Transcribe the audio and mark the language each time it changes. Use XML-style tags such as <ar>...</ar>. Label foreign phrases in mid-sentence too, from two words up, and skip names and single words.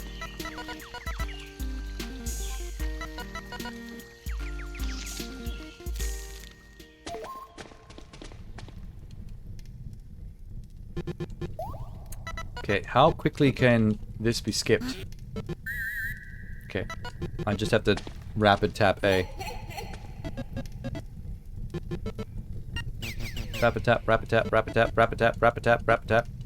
<en>Okay, how quickly can this be skipped? Okay, I just have to rapid tap A. Rapid tap, rapid tap, rapid tap, rapid tap, rapid tap, rapid tap.</en>